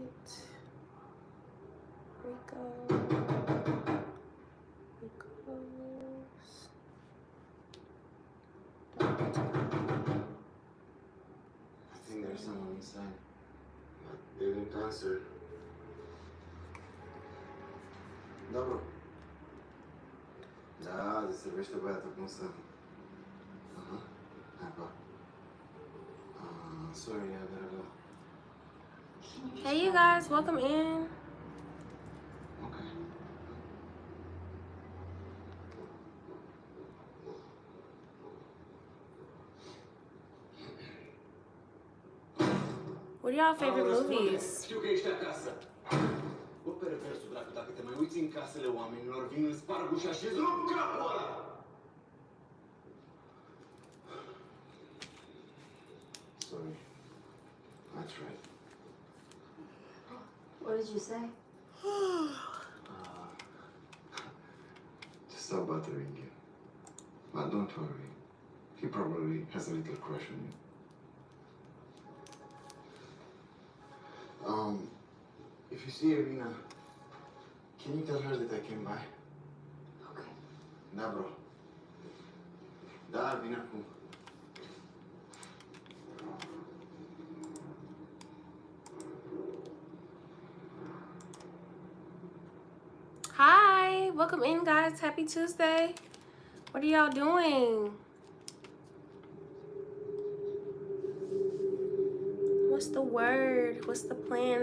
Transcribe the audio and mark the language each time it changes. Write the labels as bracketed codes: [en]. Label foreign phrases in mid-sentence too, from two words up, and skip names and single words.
[en] Rico. Rico's. I think there's someone inside. But they didn't answer. Dobro. [ro] Da, se servește băiatul, cum să... Aha, hai, [en] pa. Sorry, I gotta go. Hey you guys, welcome in. Okay. What are y'all favorite movies? [ro] Știu că ești acasă. Bă, pe reversul, dracu, dacă te mai uiți în casele oamenilor, vin în sparg ușa și îți rup capul ăla! [en] Sorry. I tried. What did you say? Just stop bothering you. But don't worry. He probably has a little crush on you. If you see Irina, can you tell her that I came by? Okay. [ro] Da, bro. Da, vine acum. [en] Hi, welcome in guys. Happy Tuesday. What are y'all doing? What's the word? What's the plan?